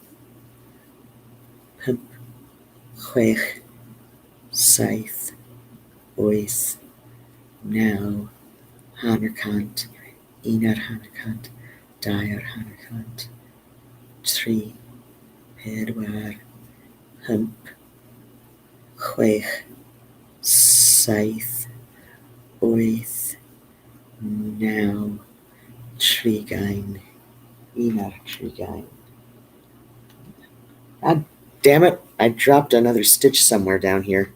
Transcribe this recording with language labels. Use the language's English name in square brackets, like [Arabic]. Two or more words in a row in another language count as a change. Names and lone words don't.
[Welsh] pump, chwech, saith, wyth, naw, hanner cant, un ar hanner cant, dair hanner cant, tri, pedwar, pump, chwech, saith, wyth, naw, trigain, un ar trigain. [English] God damn it, I dropped another stitch somewhere down here.